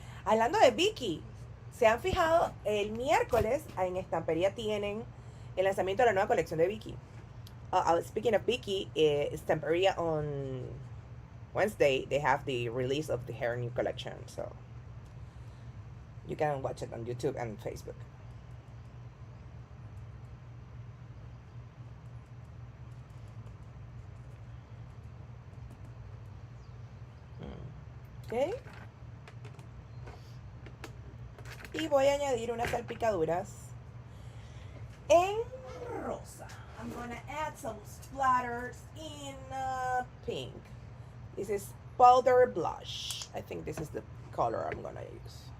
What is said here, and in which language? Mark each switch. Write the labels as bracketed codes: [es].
[es] Hablando de Vicky, ¿se han fijado? El miércoles en Stamperia tienen el lanzamiento de la nueva colección de Vicky. [en] Speaking of Vicky, Stamperia on Wednesday, they have the release of her new collection. So you can watch it on YouTube and Facebook. Okay. [es] Y voy a añadir unas salpicaduras en rosa. [en] I'm gonna add some splatters in pink. This is powder blush. I think this is the color I'm gonna use.